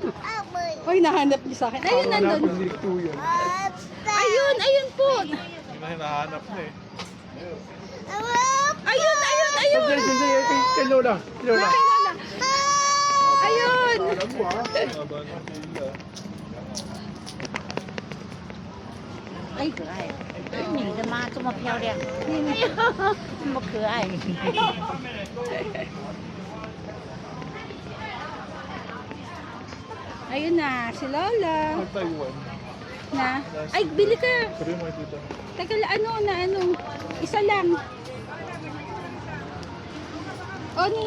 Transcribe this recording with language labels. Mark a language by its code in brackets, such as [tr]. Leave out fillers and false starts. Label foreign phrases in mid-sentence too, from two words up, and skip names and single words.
[tl] Hoy, nahanap niyo sa akin. Ayun, nandun. Direkto yan. Ayun po. Hindi na hinahanap na eh. Ayun. Sandali, kay Lola. Lola. Kay Lola. Ayun. Alam mo, ha? Haba ng pila. [zh] 哎，可爱，你的妈这么漂亮，这么可爱。 [tl] Ayun na, si Lola. Ang Taiwan. Na. Ay, bili ka. Pero yung mga tita. Teka, isa lang. Oni.